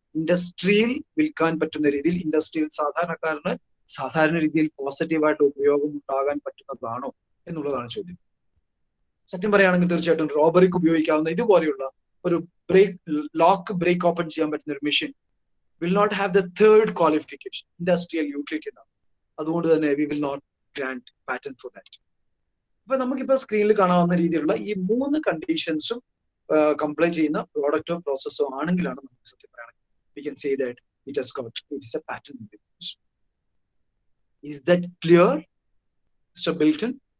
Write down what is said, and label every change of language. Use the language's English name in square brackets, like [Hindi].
[Malayalam] ഇൻഡസ്ട്രിയിൽ വിൽക്കാൻ പറ്റുന്ന രീതിയിൽ, ഇൻഡസ്ട്രിയിൽ സാധാരണ രീതിയിൽ പോസിറ്റീവായിട്ട് ഉപയോഗം ഉണ്ടാകാൻ പറ്റുന്നതാണോ എന്നുള്ളതാണ് ചോദ്യം. സത്യം പറയുകയാണെങ്കിൽ തീർച്ചയായിട്ടും റോബറിക്ക് ഉപയോഗിക്കാവുന്ന ഇതുപോലെയുള്ള ഒരു ലോക്ക് ബ്രേക്ക് ഓപ്പൺ ചെയ്യാൻ പറ്റുന്ന ഒരു machine [English] will not have the third qualification, industrial utility. [Malayalam] അതുകൊണ്ട് തന്നെ [English] we will not grant patent for that. [Malayalam] അപ്പൊ നമുക്കിപ്പോ സ്ക്രീനിൽ കാണാവുന്ന രീതിയിലുള്ള ഈ 3 കണ്ടീഷൻസും കംപ്ലൈ ചെയ്യുന്ന പ്രോഡക്റ്റോ പ്രോസസ്സോ ആണെങ്കിലാണ് നമുക്ക് സത്യം പറയുകയാണെങ്കിൽ [English] we can say that it is a patent. Is that clear, Mr. Bilton?